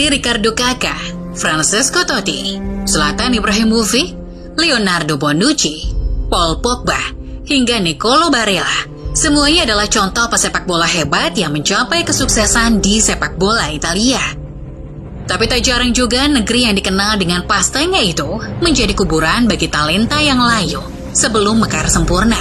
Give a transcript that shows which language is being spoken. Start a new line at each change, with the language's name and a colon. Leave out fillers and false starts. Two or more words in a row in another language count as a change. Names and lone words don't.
Indonesian: Ricardo Kakà, Francesco Totti, Zlatan Ibrahimovic, Leonardo Bonucci, Paul Pogba, hingga Nicolo Barella. Semuanya adalah contoh pesepak bola hebat yang mencapai kesuksesan di sepak bola Italia. Tapi tak jarang juga negeri yang dikenal dengan pastanya itu menjadi kuburan bagi talenta yang layu sebelum mekar sempurna.